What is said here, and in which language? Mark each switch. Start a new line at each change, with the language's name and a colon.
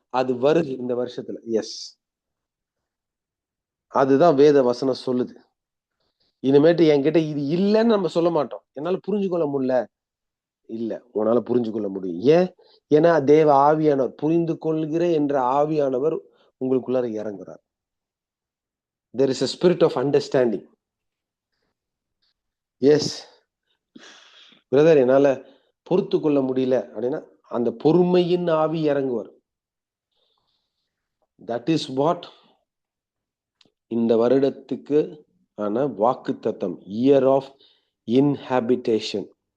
Tamil: அது வருது இந்த வருஷத்துல. எஸ், அதுதான் வேத வசனம் சொல்லுது. இனிமேட்டு என்கிட்ட இது இல்லைன்னு நம்ம சொல்ல மாட்டோம். என்னால புரிஞ்சு கொள்ள முடியல, இல்ல, உன்னால புரிஞ்சு கொள்ள முடியும். ஏன்? ஏன்னா தேவ ஆவியானவர், புரிந்து கொள்கிற என்ற ஆவியானவர் உங்களுக்குள்ளார இறங்குறார்.
English: There is a spirit of understanding.
Tamil: Yes brother, என்னால பொறுத்து கொள்ள முடியல அப்படின்னா அந்த பொறுமையின் ஆவி இறங்குவார்.
English: that is what
Tamil: இந்த வருடத்துக்கு ஆன வாக்கு தத்தம்,
English: Year of inhabitation.